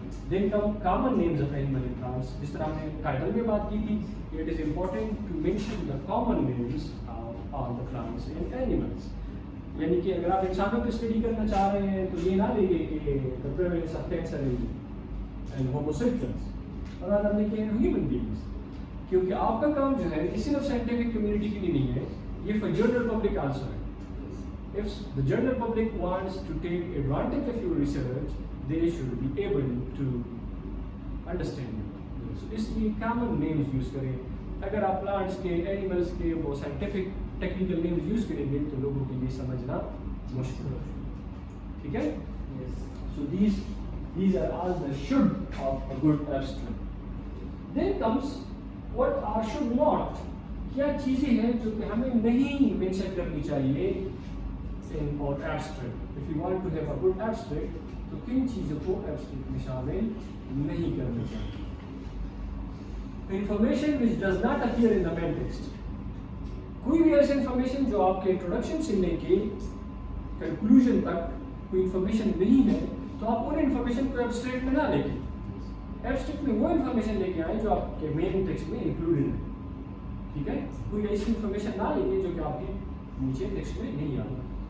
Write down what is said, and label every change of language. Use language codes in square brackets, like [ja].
[en] then common names of animal and plants, [ur] جس طرح ہم نے ٹائٹل میں بات کی تھی، [en] It is important to mention the common names of all the plants and animals. [ur] یعنی کہ اگر آپ انسانوں کی اسٹڈی کرنا چاہ رہے ہیں تو یہ نہ لیں کہ [en] the prevalence of cancer and homo sapiens, [ur] اور اگر لیں کہ ہیومن بینگس، کیونکہ آپ کا کام جو ہے یہ صرف سائنٹیفک کمیونٹی کے لیے نہیں ہے، یہ [en] for general public also [ur] ہے. [en] If the general public wants to take advantage of your research, they should be able to understand it. So [ur] اس لیے [en] common names use [ur] کریں. اگر آپ plants کے، animals کے وہ scientific technical names use کریں گے تو لوگوں کے لیے سمجھنا مشکل ہے. ٹھیک ہے؟ [en] So these are all the should of a good abstract. Then comes what are should not. [ur] کیا چیزیں ہیں جو کہ ہمیں نہیں مینشن کرنی چاہیے [en] in our abstract. If you want to have a good abstract, [ur] تو کن چیزوں کو abstract میں شامل نہیں کرنا چاہیے. [en] Information which does not appear in the main text. [ur] کوئی بھی ایسی انفارمیشن جو آپ کے انٹروڈکشن سے لے کے کنکلوژن تک کوئی انفارمیشن نہیں ہے تو آپ ان انفارمیشن کو ایبسٹریکٹ میں نہ لے کے، ایبسٹریکٹ میں وہ انفارمیشن لے کے آئیں جو آپ کے مین ٹیکسٹ میں انکلوڈیڈ ہے. ٹھیک ہے؟ کوئی ایسی انفارمیشن نہ لے کے جو کہ آپ کے نیچے ٹیکسٹ میں نہیں آتا.